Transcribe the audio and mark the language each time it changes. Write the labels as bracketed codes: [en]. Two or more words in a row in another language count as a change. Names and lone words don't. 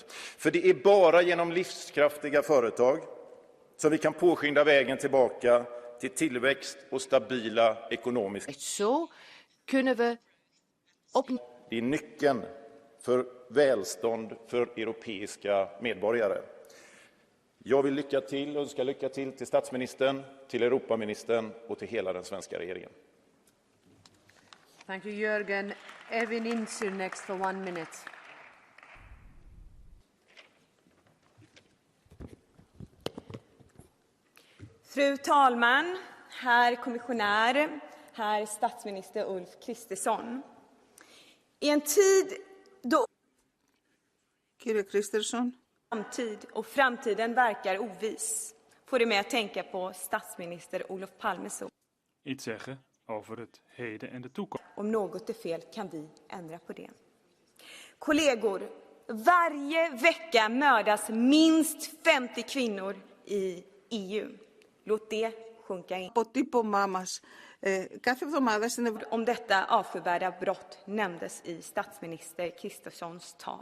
[sv] För det är bara genom livskraftiga företag som vi kan påskynda vägen tillbaka till tillväxt och stabila ekonomiska. Det är nyckeln för välstånd för europeiska medborgare. Jag vill önska lycka till statsministern, till Europaministern och till hela den svenska regeringen. [en] Thank you, Jürgen. Evin Insur next for 1 minute. [sv] Fru talman, herr kommissionär, herr statsminister Ulf Kristersson. I en tid då framtiden verkar oviss får det mig att tänka på statsminister Olof Palmes ord. [nl] Iets zeggen over het heden en de toekomst. [sv] Om något är fel kan vi ändra på det. Kollegor, varje vecka mördas minst 50 kvinnor i EU. Låt det sjunka in. Om detta avskyvärda brott nämndes i statsminister Kristerssons tal.